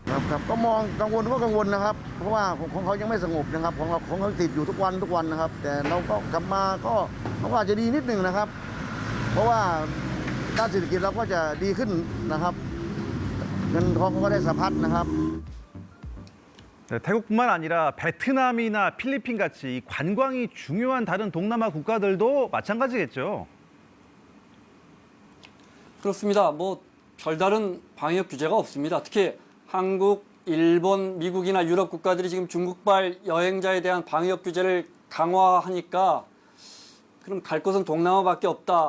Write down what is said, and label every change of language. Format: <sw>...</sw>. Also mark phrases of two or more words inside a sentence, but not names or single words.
<th>ครับก็มองกังวลก็กังวลนะครับเพราะว่าของเขายังไม่สงบนะครับของเขาติดอยู่ทุกวันนะครับแต่เราก็กลับมาก็เขาอาจจะดีนิดหนึ่งนะครับเพราะว่าด้านเศรษฐกิจเราก็จะดีขึ้นนะครับเงินทองก็ได้สะพัดนะครับ</th> <ko>네, 태국뿐만 아니라 베트남이나 필리핀 같이 관광이 중요한 다른 동남아 국가들도 마찬가지겠죠. 그렇습니다. 별다른 방역 규제가 없습니다. 특히 한국, 일본, 미국이나 유럽 국가들이 지금 중국발 여행자에 대한 방역 규제를 강화하니까 그럼 갈 곳은 동남아밖에 없다.</ko>